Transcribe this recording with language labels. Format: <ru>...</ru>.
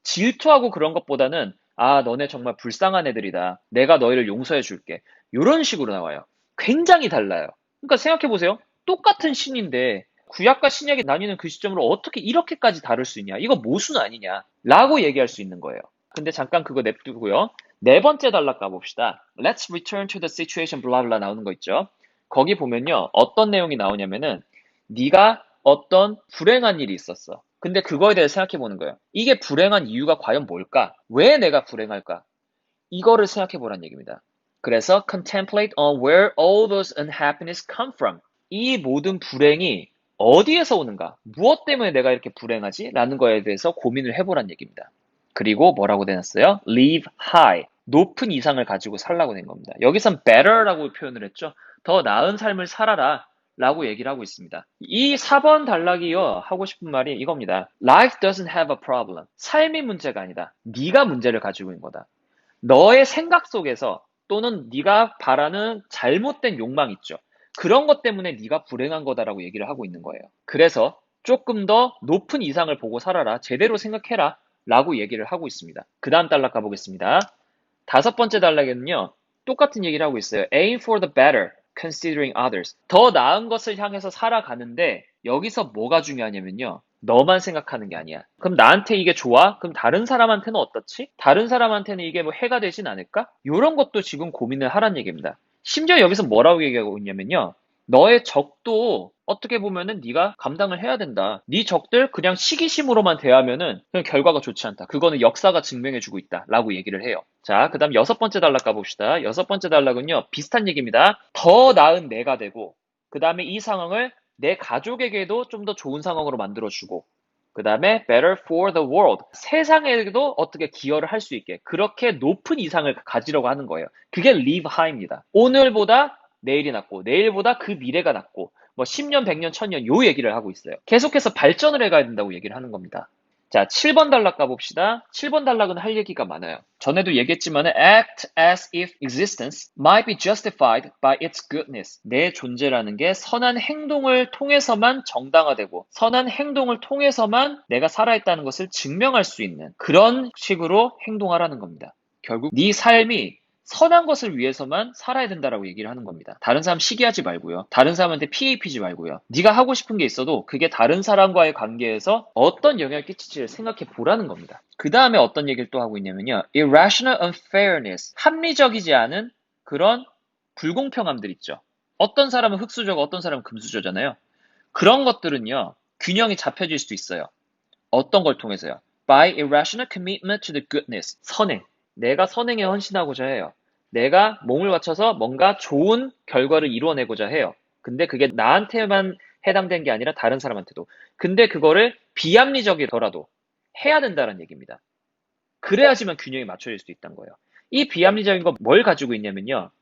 <ko>질투하고 그런 것보다는 아, 너네 정말 불쌍한 애들이다. 내가 너희를 용서해 줄게. 이런 식으로 나와요. 굉장히 달라요. 그러니까 생각해보세요. 똑같은 신인데 구약과 신약이 나뉘는 그 시점으로 어떻게 이렇게까지 다를 수 있냐? 이거 모순 아니냐? 라고 얘기할 수 있는 거예요. 근데 잠깐 그거 냅두고요. 네 번째 단락 가봅시다.</ko> <en>Let's return to the situation blah blah</en> <ko>나오는 거 있죠. 거기 보면요. 어떤 내용이 나오냐면은 네가 어떤 불행한 일이 있었어. 근데 그거에 대해서 생각해 보는 거예요. 이게 불행한 이유가 과연 뭘까? 왜 내가 불행할까? 이거를 생각해 보란 얘기입니다. 그래서</ko> <en>contemplate on where all those unhappiness come from.</en> <ko>이 모든 불행이 어디에서 오는가? 무엇 때문에 내가 이렇게 불행하지? 라는 거에 대해서 고민을 해보란 얘기입니다. 그리고 뭐라고 되놨어요?</ko> <en>Live high.</en> <ko>높은 이상을 가지고 살라고 된 겁니다. 여기선 better라고 표현을 했죠. 더 나은 삶을 살아라. 라고 얘기를 하고 있습니다. 이 4번 단락이요. 하고 싶은 말이 이겁니다.</ko> <en>Life doesn't have a problem.</en> <ko>삶이 문제가 아니다. 네가 문제를 가지고 있는 거다. 너의 생각 속에서 또는 네가 바라는 잘못된 욕망 있죠. 그런 것 때문에 네가 불행한 거다라고 얘기를 하고 있는 거예요. 그래서 조금 더 높은 이상을 보고 살아라. 제대로 생각해라. 라고 얘기를 하고 있습니다. 그 다음 단락 가보겠습니다. 다섯 번째 단락에는요. 똑같은 얘기를 하고 있어요.</ko> <en>Aim for the better, considering others.</en> <ko>더 나은 것을 향해서 살아가는데 여기서 뭐가 중요하냐면요. 너만 생각하는 게 아니야. 그럼 나한테 이게 좋아? 그럼 다른 사람한테는 어떻지? 다른 사람한테는 이게 뭐 해가 되진 않을까? 이런 것도 지금 고민을 하란 얘기입니다. 심지어 여기서 뭐라고 얘기하고 있냐면요. 너의 적도 어떻게 보면은 네가 감당을 해야 된다. 네 적들 그냥 시기심으로만 대하면은 그냥 결과가 좋지 않다. 그거는 역사가 증명해주고 있다라고 얘기를 해요. 자, 그다음 여섯 번째 단락 가봅시다. 여섯 번째 단락은요 비슷한 얘기입니다. 더 나은 내가 되고 그다음에 이 상황을 내 가족에게도 좀 더 좋은 상황으로 만들어주고 그 다음에</ko> <en>better for the world.</en> <ko>세상에도 어떻게 기여를 할 수 있게 그렇게 높은 이상을 가지려고 하는 거예요. 그게 live high입니다. 오늘보다 내일이 낫고 내일보다 그 미래가 낫고 뭐 10년, 100년, 1000년 요 얘기를 하고 있어요. 계속해서 발전을 해가야 된다고 얘기를 하는 겁니다. 자, 7번 단락 가봅시다. 7번 단락은 할 얘기가 많아요. 전에도 얘기했지만</ko> <en>act as if existence might be justified by its goodness.</en> <ko>내 존재라는 게 선한 행동을 통해서만 정당화되고 선한 행동을 통해서만 내가 살아있다는 것을 증명할 수 있는 그런 식으로 행동하라는 겁니다. 결국 네 삶이 선한 것을 위해서만 살아야 된다라고 얘기를 하는 겁니다. 다른 사람 시기하지 말고요. 다른 사람한테 피해 입히지 말고요. 네가 하고 싶은 게 있어도 그게 다른 사람과의 관계에서 어떤 영향을 끼칠지를 생각해 보라는 겁니다. 그 다음에 어떤 얘기를 또 하고 있냐면요.</ko> <en>irrational unfairness.</en> <ko>합리적이지 않은 그런 불공평함들 있죠. 어떤 사람은 흙수저고 어떤 사람은 금수저잖아요. 그런 것들은요. 균형이 잡혀질 수도 있어요. 어떤 걸 통해서요?</ko> <en>By irrational commitment to the goodness.</en> <ko>선행. 내가 선행에 헌신하고자 해요. 내가 몸을 바쳐서 뭔가 좋은 결과를 이루어내고자 해요. 근데 그게 나한테만 해당된 게 아니라 다른 사람한테도. 근데 그거를 비합리적이더라도 해야 된다는 얘기입니다. 그래야지만 균형이 맞춰질 수 있다는 거예요. 이 비합리적인 거 뭘 가지고 있냐면요.</ko>